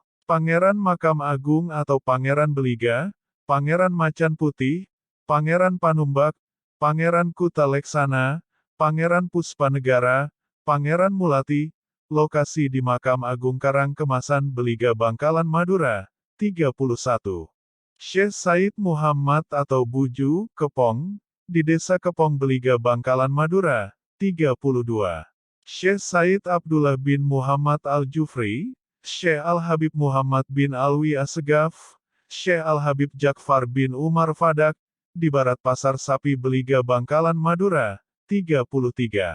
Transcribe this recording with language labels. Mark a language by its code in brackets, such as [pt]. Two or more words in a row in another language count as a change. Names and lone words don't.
[id] Pangeran Makam Agung atau Pangeran Beliga, Pangeran Macan Putih, Pangeran Panumbak, Pangeran Kutaleksana, Pangeran Puspanegara, Pangeran Mulati, lokasi di Makam Agung Karangkemasan Beliga Bangkalan Madura, 31. Syekh Said Muhammad atau Buju, Kepong, di Desa Kepong Beliga Bangkalan Madura, 32. Syekh Said Abdullah bin Muhammad Al-Jufri, Syekh Al-Habib Muhammad bin Alwi Assegaf, Syekh Al-Habib Jakfar bin Umar Fadak, di Barat Pasar Sapi Beliga Bangkalan Madura, 33.